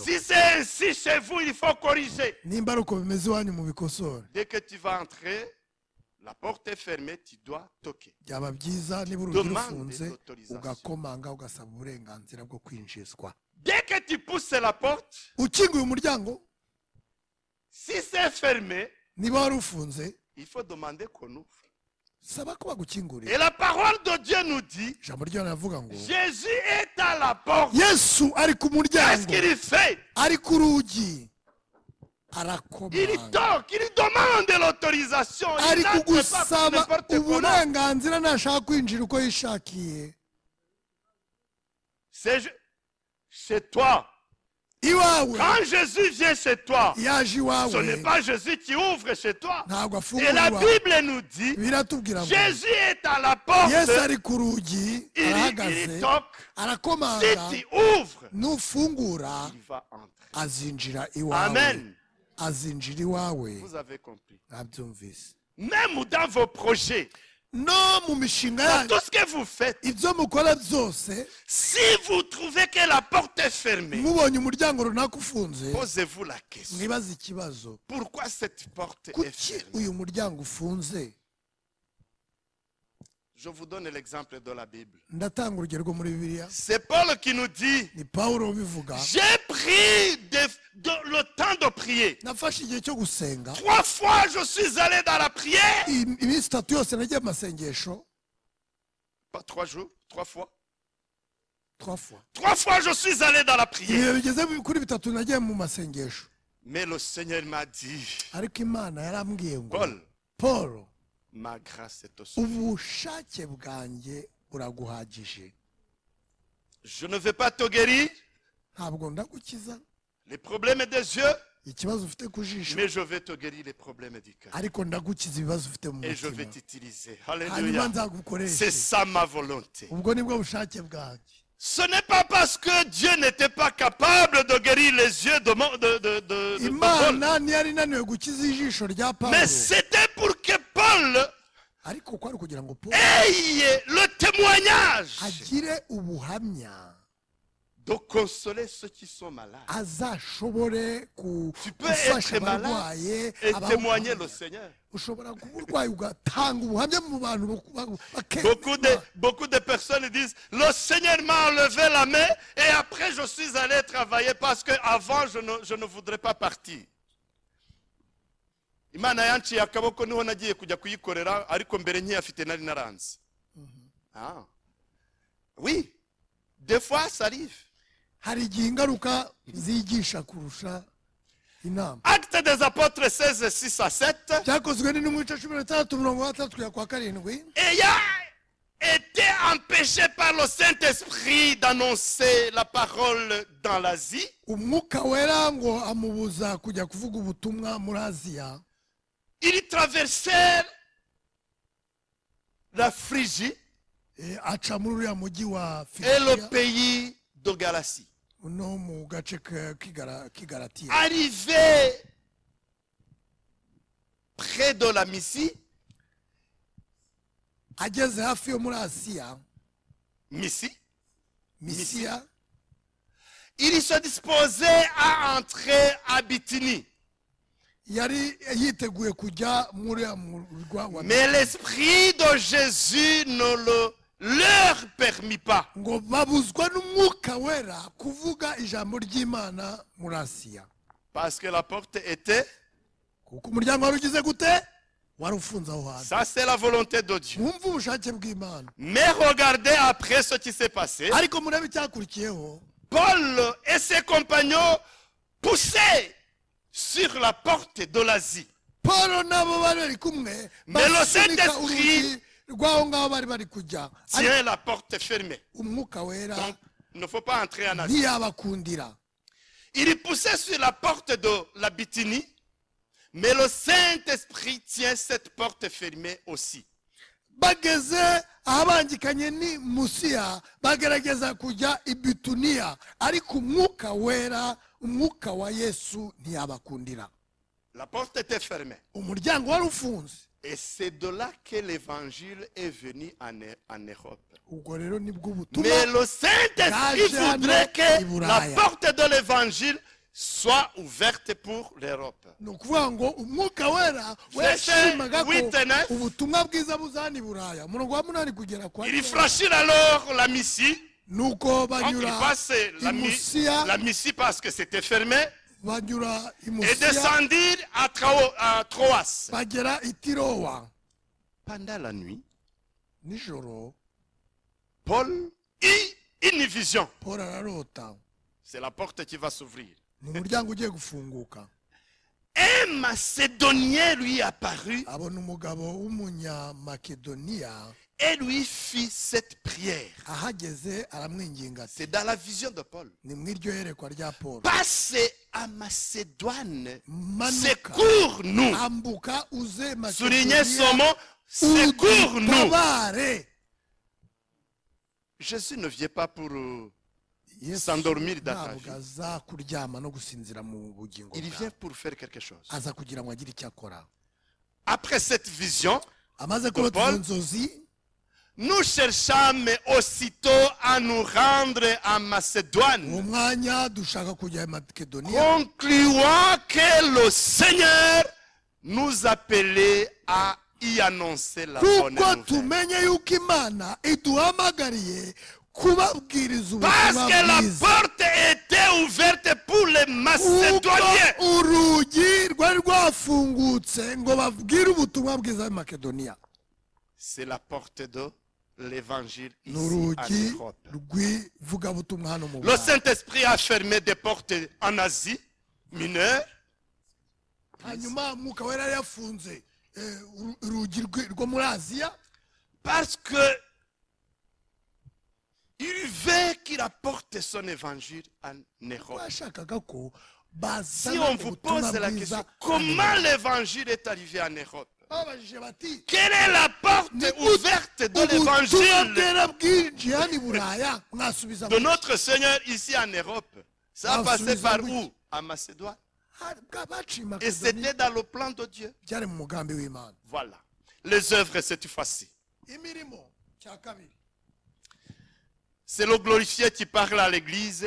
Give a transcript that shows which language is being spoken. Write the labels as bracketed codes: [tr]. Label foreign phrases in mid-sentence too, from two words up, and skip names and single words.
[fr] Si c'est ainsi chez vous, il faut corriger. [rw] Nimba ari uko bimeze iwanyu mu bikosore. [fr] Dès que tu vas entrer, La porte est fermée, tu dois toquer. [rw] byaba byiza niba urugi [fr] Demande [rw] rufunze [fr] d'autorisation. [rw] ugakomanga ugasaba uburenganzira bwo kwinjizwa. [fr] Dès que tu pousses la porte, [rw] Ukinguye umuryango [fr] si c'est fermé, [rw] niba wari ufunze [fr] il faut demander qu'on ouvre. [rw] saba ko bagukingurira. [fr] Et la parole de Dieu nous dit, [rw] Ijambo ry'Imana rivuga ngo [fr] Jésus est à la porte. [rw] Yesu ari ku [fr] Qu'est-ce [rw] muryango, [fr] qu'il fait? [rw] ari ku rugi, [fr] Il [rw] arakomanga, [fr] toque, il demande l'autorisation. [rw] ari [fr] Il n'entre pas pour [rw] kugusaba [fr] n'importe comment. [rw] uburenganzira nashaka kwinjira uko yishakiye. [fr] C'est chez toi. [rw] Iwawe [fr] Quand Jésus vient chez toi, [rw] yaje [fr] ce n'est [rw] iwawe [fr] pas Jésus qui ouvre chez toi. [rw] ntabwo [fr] Et la [rw] afungura. [fr] Bible nous dit, [rw] Biratubwira ngo [fr] Jésus est à la porte. [rw] Yesu ari ku rugi [fr] Il [rw] arahagaze [fr] toque. [rw] arakomanga, [fr] Si tu ouvres, [rw] nufungura [fr] il va entrer. [rw] azinjira iwawe, [fr] Amen. [rw] azinjira iwawe. [fr] Vous avez compris. [rw] Nabyumvise. [fr] Même dans vos projets, [rw] No mu mishinga [fr] dans [rw] yanyu [fr] tout ce que vous faites, [rw] ibyo mukora byose, [fr] si vous trouvez que la porte est fermée, [rw] mubonye umuryango runaka ufunze, [fr] posez-vous la question. [rw] mwibaze ikibazo, [fr] Pourquoi cette porte est [rw] kuki [fr] fermée? [rw] uyu muryango ufunze? [fr] Je vous donne l'exemple de la Bible. [rw] Ndatanga urugero rwo muri Bibiliya. [fr] C'est Paul qui nous dit, [rw] Ni Pawulo ubivuga. [fr] j'ai pris le temps de prier. [rw] Nafashe igihe cyo gusenga, [fr] 3 fois je suis allé dans la prière. [rw] iminsi 3 yose nagiye mu masengesho. [fr] Pas 3 jours, 3 fois. 3 fois. 3 fois je suis allé dans la prière. [rw] Ibihe bigeze kuri 3 nagiye mu masengesho. [fr] Mais le Seigneur m'a dit, [rw] Ariko Imana yarambwiye ngo [fr] Paul, [rw] Paul, [fr] ma grâce est au suffisant. [rw] ubushake bwanjye buraguhagije. [fr] Je ne vais pas te guérir [rw] Ntabwo ndagukiza [fr] les problèmes des yeux, [rw] ikibazo ufite ku jisho, [fr] mais je vais te guérir les problèmes du cœur. [rw] ariko ndagukiza ibibazo ufite mu [fr] Et je vais [rw] mutima, [fr] t'utiliser. [rw] hanyuma [fr] Alléluia. C'est [rw] nzagukoreshe. [fr] ça ma volonté. [rw] Ubwo nibwo bushake bwanjye. [fr] Ce n'est pas parce que Dieu n'était pas capable de guérir les yeux de Paul, [rw] Imana ntiyari inaniwe gukiza ijisho rya [fr] mais [rw] Pawulo, [fr] c'était pour que Paul [rw] ariko kwari kugira ngo Paul [fr] ait le témoignage [rw] agire ubuhamya, [fr] de consoler ceux qui sont malades. [rw] azashobore [fr] Tu peux [rw] gufasha [fr] être malade [rw] abarwaye, [fr] et témoigner [rw] abamuhamya. [fr] le Seigneur. [rw] Ushobora kuba urwaye ugatanga ubuhamya mu bantu [fr] Beaucoup de personnes disent, le Seigneur m'a enlevé la main et après je suis allé travailler parce qu'avant je ne voudrais pas partir. [rw] Imana yanciye akaboko niho nagiye kujya kuyikorera ariko mbere nkiyafite nari naranze. [fr] Ah. Oui, des fois ça arrive. [rw] hari igihe ingaruka zigisha kurusha inama. [fr] Actes des apôtres 16, 6 à 7. [rw] Byakozwe n'intumwa 16:6 kugera kwa 7. [fr] Ayant été empêché par le Saint-Esprit d'annoncer la parole dans l'Asie, [rw] Umwuka wera ngo amubuza kujya kuvuga ubutumwa muri Aziya. [fr] ils traversèrent la Phrygie [rw] Aca muri uriya mujyi wa [fr] et le [rw] Filipiya [fr] pays de Galatie. [rw] no mu gace k'igaratiya. [fr] Arrivé près de la Mysie, [rw] Ageze hafi yo muri Asiya, Misiya, [fr] il se disposait à entrer à Bithynie. [rw] yari yiteguye kujya muri uriya murwa wa [fr] Mais l'Esprit de Jésus ne leur permit pas. [rw] ngo babuzwa n'umwuka wera kuvuga ijambo ry'Imana muri Asiya, [fr] Parce que la porte était... [rw] kuko umuryango wari ugize gute, wari ufunze aho hantu. [fr] Ça, c'est la volonté de Dieu. [rw] Mwumve ubushake bw'Imana. [fr] Mais regardez après ce qui s'est passé. [rw] Ariko murebe icyakurikiyeho, [fr] Paul et ses compagnons poussaient sur la porte de l'Asie. [rw] Paul nabo bari bari kumwe [fr] Mais le [rw] basunika [fr] Saint-Esprit [rw] urugi rw'aho ngaho bari bari kujya, [fr] tient la porte fermée. [rw] umwuka wera [fr] Donc, il ne faut pas entrer en Asie. [rw] ntiyabakundira. [fr] Il poussait sur la porte de la Bithynie, mais le Saint-Esprit tient cette porte fermée aussi. [rw] Bageze ahabangikanye ni Musiya, bagerageza kujya i Bituniya, ariko umwuka wera, umwuka wa Yesu ntiyabakundira. [fr] La porte était fermée. [rw] Umuryango wari ufunze. [fr] Et c'est de là que l'évangile est venu en Europe. [rw] Ubwo rero nibwo ubutumwa [fr] Mais le Saint-Esprit voudrait que la porte de l'évangile soit ouverte pour l'Europe. [rw] ni ukuvuga ngo umwuka wera [fr] Verset [rw] yashimaga ko [fr] 8 et 9. [rw] ubutumwa bwiza buzana i buraya umurongo wa munani kugera kwa [fr] Ils franchirent alors la Mysie. [rw] nuko [fr] Donc ils [rw] banyura [fr] passent [rw] i musiya [fr] la Mysie parce que c'était fermé. [rw] banyura i [fr] Et [rw] musiya [fr] descendirent à Troas. [rw] bagera i tirowa [fr] Pendant la nuit, [rw] nijoro [fr] Paul eut une vision. [rw] paul ararota [fr] C'est la porte qui va s'ouvrir. [rw] ni umuryango ugiye gufunguka [fr] Un Macédonien lui apparut [rw] abona umugabo w'umunyamakedoniya [fr] et lui fit cette prière. [rw] ahageze aramwinginga ati [fr] C'est dans la vision de Paul. [rw] ni mu iryo yerekwa rya paul [fr] Passe à Macédoine. [rw] manuka [fr] Secours-nous. [rw] ambuka uze [fr] Soulignez [rw] makedoniya [fr] son mot. Secours-nous. [rw] udutabare [fr] Jésus ne vient pas pour [rw] Yesu [fr] s'endormir dans ta [rw] ntabwo [fr] vie. [rw] aza kuryama no gusinzira mu bugingo [fr] Il [rw] bwawe [fr] vient pour faire quelque chose. [rw] aza kugira ngo agire icyo akora [fr] Après cette vision, [rw] amaze kurota [fr] Paul, [rw] izo nzozi [fr] nous cherchâmes aussitôt à nous rendre en [rw] uwo [fr] Macédoine, [rw] mwanya dushaka kujya i makedoniya [fr] concluant que le Seigneur nous appelait à y annoncer la bonne [rw] kuko [fr] nouvelle. [rw] tumenye yuko imana iduhamagariye kubabwiriza [fr] Parce [rw] ubutumwa [fr] que la [rw] bwiza [fr] porte était ouverte pour les [rw] kuko [fr] Macédoniens. [rw] urugi rwari rwafungutse ngo babwire ubutumwa bwiza i makedoniya [fr] C'est la porte de l'évangile [rw] ni [fr] ici en [rw] urugi [fr] Europe. [rw] rw'ivugabutumwa hano mu [fr] Le [rw] Rwanda [fr] Saint-Esprit a fermé des portes en Asie mineure. [rw] hanyuma mwuka wera yari yafunze urugi rwo muri aziya [fr] Parce que il veut qu'il apporte son évangile en Europe. [rw] bashakaga ko [fr] Si [rw] bazana [fr] on vous [rw] ubutumwa [fr] pose la [rw] bwiza [fr] question, [rw] hano. [fr] comment l'évangile est arrivé en Europe? [rw] babajije bati [fr] Quelle est la porte ouverte de [rw] ubutumwa [fr] l'évangile [rw] bwera bwinjiye hano i buraya mwasubiza [fr] de notre Seigneur ici en Europe? Ça a Ah, passé celui-là, par oui. où? En Macédoine. [rw] baciye i [fr] Et [rw] makedoniya [fr] c'était dans le plan de Dieu. [rw] byari mu mugambi w'imana [fr] Voilà. Les œuvres cette fois-ci. [rw] imirimo cya kabiri [fr] C'est le glorifié qui parle à l'église.